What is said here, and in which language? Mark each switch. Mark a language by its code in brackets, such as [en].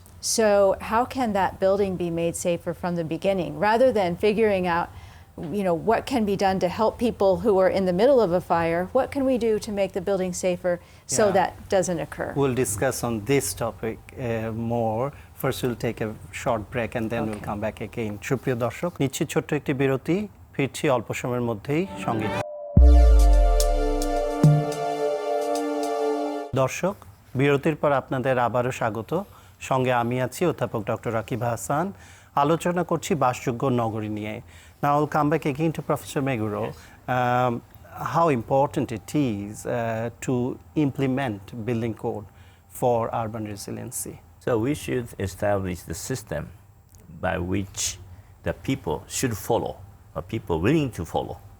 [en] So how can that building be made safer from the beginning, rather than figuring out, what can be done to help people who are in the middle of a fire? What can we do to make the building safer so that doesn't occur? We'll discuss on this topic more. First, we'll take a short break and then we'll come back again. [bn] সুপ্রিয় দর্শক, নিচ্ছি ছোট্ট একটি বিরতি, ফিরছি অল্প সময়ের মধ্যেই, সঙ্গে দর্শক, বিরতির পর আপনাদের আবারও স্বাগত। সঙ্গে আমি আছি অধ্যাপক ডক্টর রাকিব হাসান। আলোচনা করছি বাসযোগ্য নগরী নিয়ে। [en] Now I'll come back again to Professor Meguro. Yes. How important it is to implement building code for urban resiliency. So we should establish the system by which the people should follow, or people willing to follow.